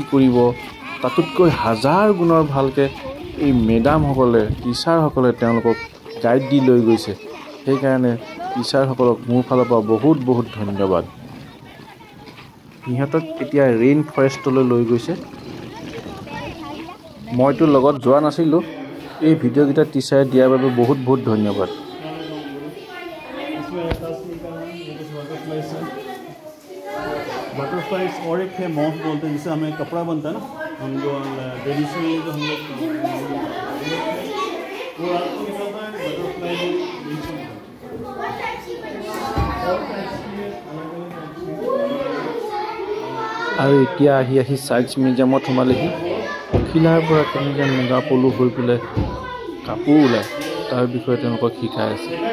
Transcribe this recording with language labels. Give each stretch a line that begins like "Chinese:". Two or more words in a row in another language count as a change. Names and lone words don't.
Assamese: কৰিব তাতোতকৈ হাজাৰ গুণৰ ভালকৈ এই মেডামসকলে টিচাৰসকলে তেওঁলোকক গাইড দি লৈ গৈছে সেইকাৰণে টিচাৰসকলক মোৰ ফালৰ পৰা বহুত বহুত ধন্যবাদ সিহঁতক এতিয়া ৰেইন ফৰেষ্টলৈ লৈ গৈছে মইতো লগত যোৱা নাছিলোঁ এই ভিডিঅ'কেইটা টিচাৰে দিয়াৰ বাবে বহুত বহুত ধন্যবাদ
Hindi: बटरफ्लाइज और एक है मॉथ बोलते हैं जिससे हमें कपड़ा बनता है ना हम जो ट्रेडिशनली जो हम लोग वो आपको निकलता है बटरफ्लाई
Assamese: আৰু এতিয়া আহি ছায়েন্স মিউজিয়ামত সোমালেহি পখিলাৰ পৰা কেনেকৈ মুগা পলু হৈ পেলাই কাপোৰ ওলায় তাৰ বিষয়ে তেওঁলোকক শিকাই আছে